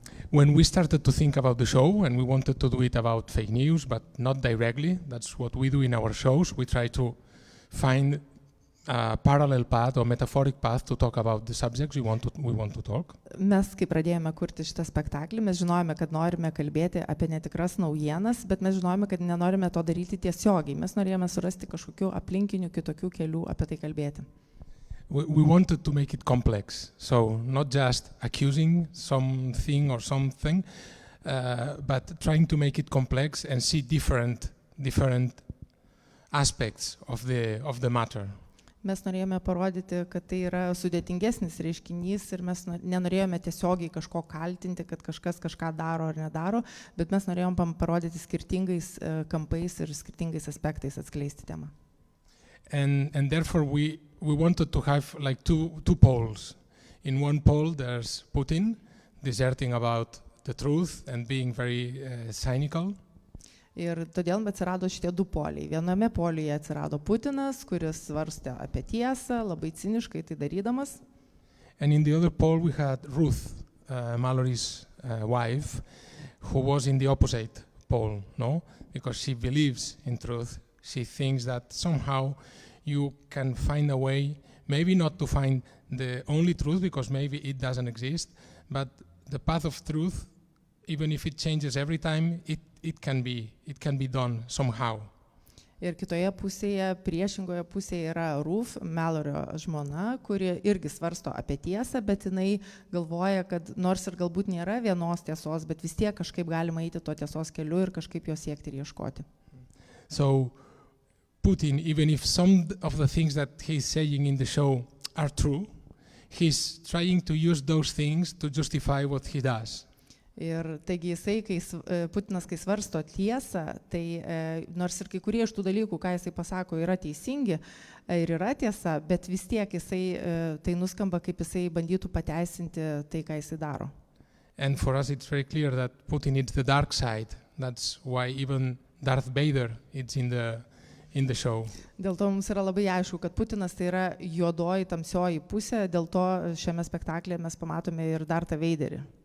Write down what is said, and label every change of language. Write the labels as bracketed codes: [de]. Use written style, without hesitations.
[en] When we started to think about the show, and we wanted to do it about fake news, but not directly, that's what we do in our shows. We try to find a parallel path or metaphoric path to talk about the subjects we want to talk. [lt] Mes, kai pradėjome kurti šitą spektaklį, mes žinojome, kad norime kalbėti apie netikras naujienas, bet mes žinojome, kad nenorime to daryti tiesiogiai. Mes norėjome surasti kažkokių aplinkinių kitokių kelių apie tai kalbėti. [en] We wanted to make it complex, so not just accusing something or something, but trying to make it complex and see different aspects of the matter. [lt] Mes norėjome parodyti, kad tai yra sudėtingesnis reiškinys ir mes nenorėjome tiesiogiai kažko kaltinti, kad kažkas kažką daro ar nedaro, bet mes norėjom parodyti skirtingais kampais ir skirtingais aspektais atskleisti temą. [en] And therefore we wanted to have like two poles. In one pole there's Putin disserting about the truth and being very cynical. [lt] Ir todėl atsirado šitie du poliai. Viename polyje atsirado Putinas, kuris svarstė apie tiesą, labai ciniškai tai darydamas. [en] And in the other pole we had Ruth, Mallory's wife, who was in the opposite pole, no? Because she believes in truth. She thinks that somehow you can find a way, maybe not to find the only truth, because maybe it doesn't exist, but the path of truth, even if it changes every time, it can be done somehow. [lt] Ir kitoje pusėje, priešingoje pusėje yra Ruth, Mallorio žmona, kuri irgi svarsto apie tiesą, bet jinai galvoja, kad nors ir galbūt nėra vienos tiesos, bet vis tiek kažkaip galima eiti to tiesos keliu ir kažkaip jo siekti ir ieškoti. [en] So Putin, even if some of the things that he's saying in the show are true, he's trying to use those things to justify what he does. [lt] Ir taigi jisai, Putinas, kai svarsto tiesą, tai nors ir kai kurie iš tų dalykų, ką jisai pasako, yra teisingi ir yra tiesa, bet vis tiek jisai tai nuskamba, kaip jisai bandytų pateisinti tai, ką jisai daro. [en] And for us it's very clear that Putin is the dark side. That's why even Darth Vader is in the show. [lt] Dėl to mums yra labai aišku, kad Putinas tai yra juodoji, tamsioji pusė, dėl to šiame spektaklyje mes pamatome ir Darthą Vaderį.